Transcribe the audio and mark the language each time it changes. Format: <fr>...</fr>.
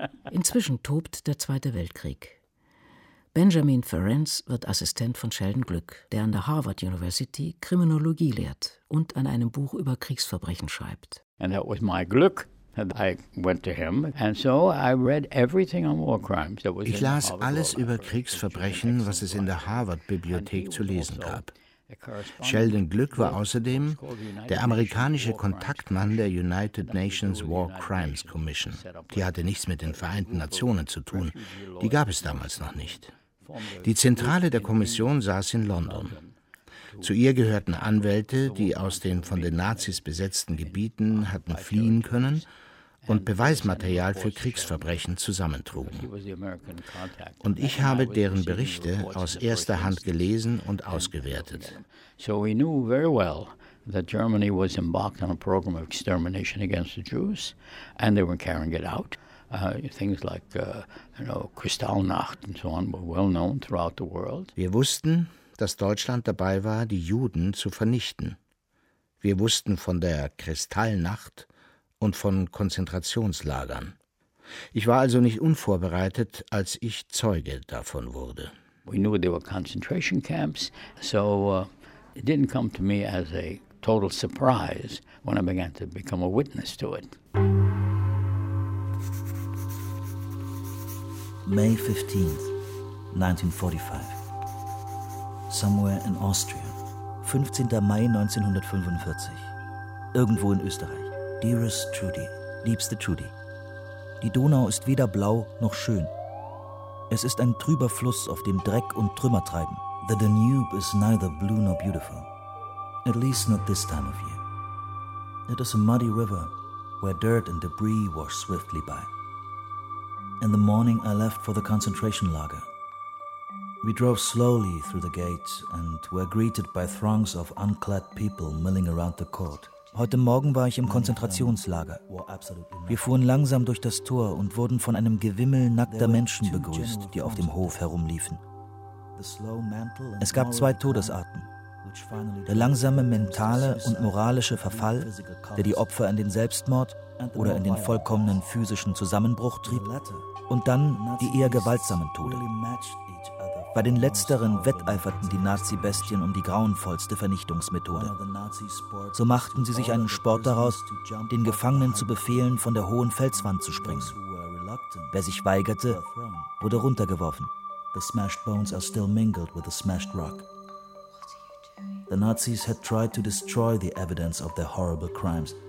<de>Inzwischen tobt der Zweite Weltkrieg. Benjamin Ferenc wird Assistent von Sheldon Glück, der an der Harvard University Kriminologie lehrt und an einem Buch über Kriegsverbrechen schreibt.</de> <en>And that was my Glück. I went to him and so I read everything on war crimes.</en> <de>Ich las alles über Kriegsverbrechen, was es in der Harvard-Bibliothek zu lesen gab. Sheldon Glück war außerdem der amerikanische Kontaktmann der United Nations War Crimes Commission. Die hatte nichts mit den Vereinten Nationen zu tun. Die gab es damals noch nicht. Die Zentrale der Kommission saß in London. Zu ihr gehörten Anwälte, die aus den von den Nazis besetzten Gebieten hatten fliehen können und Beweismaterial für Kriegsverbrechen zusammentrugen. Und ich habe deren Berichte aus erster Hand gelesen und ausgewertet.</de> <en>So we knew very well that Germany was embarked on a program of extermination against the Jews and they were carrying it out. Things like Kristallnacht and so on were well known throughout the world.</en> <de>Wir wussten, dass Deutschland dabei war, die Juden zu vernichten. Wir wussten von der Kristallnacht und von Konzentrationslagern. Ich war also nicht unvorbereitet, als ich Zeuge davon wurde.</de> <en>We knew there were concentration camps, so it didn't come to me as a total surprise when I began to become a witness to it. May 15th, 1945. Somewhere in Austria.</en> <de>15. Mai 1945. Irgendwo in Österreich.</de> <en>Dearest Trudy,</en> <de>liebste Trudy, die Donau ist weder blau noch schön. Es ist ein trüber Fluss, auf dem Dreck und Trümmer treiben.</de> <en>The Danube is neither blue nor beautiful, at least not this time of year. It is a muddy river where dirt and debris wash swiftly by. In the morning I left for the concentration lager. We drove slowly through the gate and were greeted by throngs of unclad people milling around the court.</en> <de>Heute Morgen war ich im Konzentrationslager. Wir fuhren langsam durch das Tor und wurden von einem Gewimmel nackter Menschen begrüßt, die auf dem Hof herumliefen. Es gab zwei Todesarten. Der langsame mentale und moralische Verfall, der die Opfer in den Selbstmord oder in den vollkommenen physischen Zusammenbruch trieb, und dann die eher gewaltsamen Tode. Bei den letzteren wetteiferten die Nazi-Bestien um die grauenvollste Vernichtungsmethode. So machten sie sich einen Sport daraus, den Gefangenen zu befehlen, von der hohen Felswand zu springen. Wer sich weigerte, wurde runtergeworfen.</de> <en>The smashed bones are still mingled with the smashed rock. The Nazis had tried to destroy the evidence of their horrible crimes.</en>